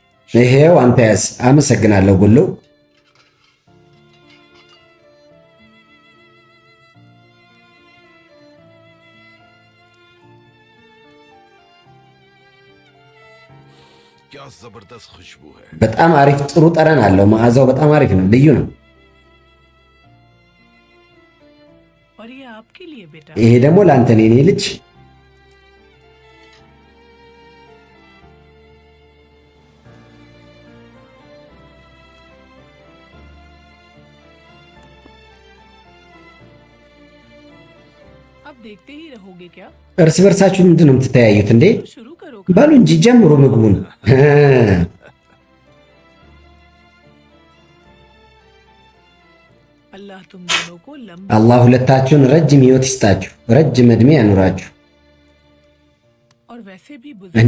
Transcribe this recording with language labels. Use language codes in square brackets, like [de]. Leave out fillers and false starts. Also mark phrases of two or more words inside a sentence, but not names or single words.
[am] ይሄው አንተ ያዝ። አመሰግናለሁ ጉሉ። [hi] क्या जबरदस्त खुशबू है। [am] በጣም አሪፍ ጥሩ ጠረን አለው። መዓዛው በጣም አሪፍ ነው፣ ልዩ ነው። [hi] और ये आपके लिए बेटा। [am] ይሄ ደግሞ ለአንተ ነው የኔ ልጅ። [hi] अब देखते ही रहोगे क्या? [am] እርስ በርሳችሁ ምንድን ነው የምትተያዩት እንዴ? [hi] शुरू करो। [am] በሉ እንጂ ጀምሩ ምግቡን። [hi] अल्लाह तुम दोनों को लंबा [am] አላህ ሁለታችሁን ረጅም ህይወት ይስጣችሁ፣ ረጅም ዕድሜ ያኑራችሁ። [hi] और वैसे भी बुजुर्ग